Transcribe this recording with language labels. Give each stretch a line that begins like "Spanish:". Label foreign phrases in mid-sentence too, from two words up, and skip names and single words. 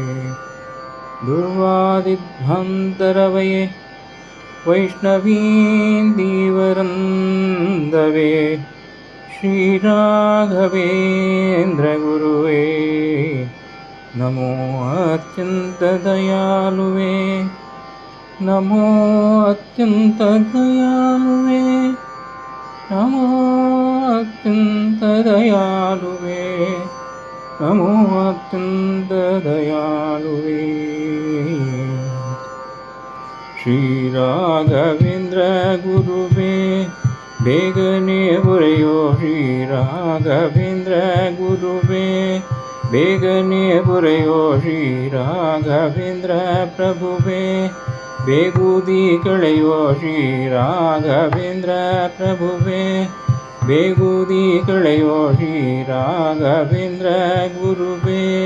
Sanskrit: दुर्वादिध्वन्तरवये वैष्णवीन्दीवरन्दवे श्रीराघवेन्द्रगुरुवे नमो अत्यन्तदयालुवे नमो अत्यन्तदयालुवे नमो अत्यन्तदयालुवे नमो अत्यन्तदयालुवे श्रीराघवेन्द्र गुरुवे
Kannada: ಬೇಗನೆ ಬರೆಯೋ ಶ್ರೀರಾಘವೇಂದ್ರ ಗುರುವೇ ಬೇಗನೆ ಬರೆಯೋ ಶ್ರೀರಾಘವೇಂದ್ರ ಪ್ರಭುವೇ ಬೇಗುದಿ ಕಳೆಯೋ ಶ್ರೀರಾಘವೇಂದ್ರ ಪ್ರಭುವೇ ಬೇಗುದಿ ಕಳೆಯೋ ಶ್ರೀರಾಘವೇಂದ್ರ ಗುರುವೇ